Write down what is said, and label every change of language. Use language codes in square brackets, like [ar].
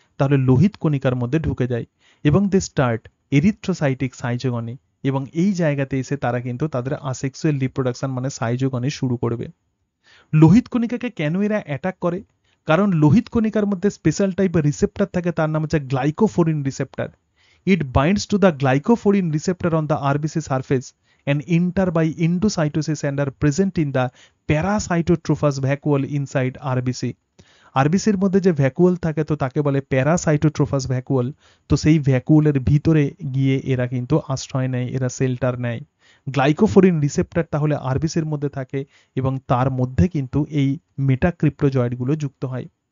[bn] তাহলে লোহিত কণিকার মধ্যে ঢুকে যায় এবং [en] they start erythrocytic schizogony [bn] এবং এই জায়গাতে এসে তারা কিন্তু তাদের আসেক্সুয়াল রিপ্রোডাকশন মানে সাইজোগনি শুরু করবে। লোহিত কণিকাকে কেন এরা অ্যাটাক করে? কারণ লোহিত কণিকার মধ্যে স্পেশাল টাইপের রিসেপ্টর থাকে, তার নাম হচ্ছে গ্লাইকোফোরিন receptor. [en] It binds to the glycophorin receptor on the RBC surface and enter by endocytosis and are present in the parasitotrophus vacuole inside RBC. [bn] আরবিসির মধ্যে যে ভ্যাকুয়াল থাকে তো তাকে বলে প্যারাসাইটোট্রোফাস ভ্যাকুয়াল। তো সেই ভ্যাকুয়ালের ভিতরে গিয়ে এরা কিন্তু আশ্রয় নেয়, এরা শেল্টার নেয়। গ্লাইকোফোরিন রিসেপ্টর তাহলে আরবিসির মধ্যে থাকে এবং তার মধ্যে কিন্তু এই মেটাক্রিপ্টোজয়েডগুলো যুক্ত হয়।